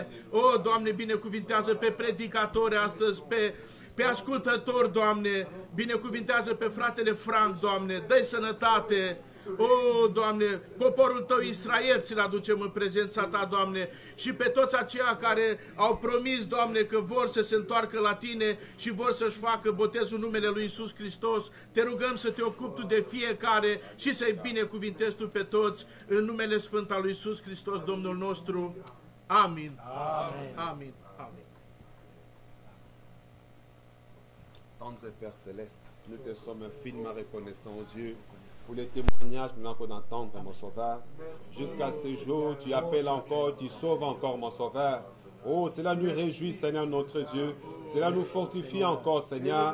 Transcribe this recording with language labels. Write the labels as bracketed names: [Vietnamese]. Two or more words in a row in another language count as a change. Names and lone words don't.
[Romanian] O, Doamne, binecuvintează pe predicatori astăzi, pe ascultători, Doamne, binecuvintează pe fratele Frank, Doamne, dă-i sănătate, O, Doamne, poporul Tău Israel ți-l aducem în prezența Ta, Doamne, și pe toți aceia care au promis, Doamne, că vor să se întoarcă la Tine și vor să-și facă botezul în numele Lui Iisus Hristos, te rugăm să Te ocupi Tu de fiecare și să-i binecuvintezi Tu pe toți în numele Sfânt al Lui Iisus Hristos, Domnul nostru. Amin. Amen. Amin. Amin. [French] Tendre Père Céleste, nous te sommes infiniment reconnaissants, Dieu, pour les témoignages que nous avons d'entendre, mon Sauveur. Jusqu'à ce jour, tu appelles encore, tu sauves encore, mon Sauveur. Oh, cela nous réjouit, Seigneur notre Dieu. Cela nous fortifie encore, Seigneur.